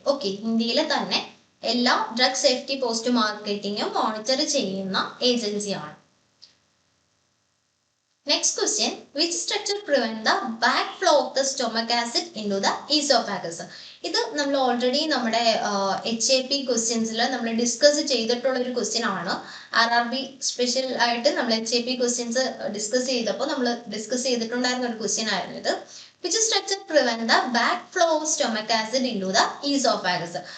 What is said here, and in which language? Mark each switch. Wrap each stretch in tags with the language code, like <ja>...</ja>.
<ml>Okay, ഇന്ത്യയിലെ തന്നെ എല്ലാ ഡ്രഗ് സേഫ്റ്റി പോസ്റ്റ് മാർക്കറ്റിങ്ങും മോണിറ്റർ ചെയ്യുന്ന ഏജൻസിയാണ്.</ml> <en>Next question, which structure prevent the backflow of the stomach acid into the esophagus?</en> <ml>ഇത് നമ്മൾ ഓൾറെഡി നമ്മുടെ HAP ക്വസ്റ്റ്യൻസിൽ നമ്മൾ ഡിസ്കസ് ചെയ്തിട്ടുള്ള ഒരു ക്വസ്റ്റ്യൻ ആണ്. RRB സ്പെഷ്യൽ ആയിട്ട് നമ്മൾ HAP ക്വസ്റ്റ്യൻസ് ഡിസ്കസ് ചെയ്തപ്പോൾ നമ്മൾ ഡിസ്കസ് ചെയ്തിട്ടുണ്ടായിരുന്ന ഒരു ക്വസ്റ്റ്യൻ ആയിരുന്നു ഇത്.</ml> <en>Which structure prevent the backflow of stomach acid into the esophagus?</en>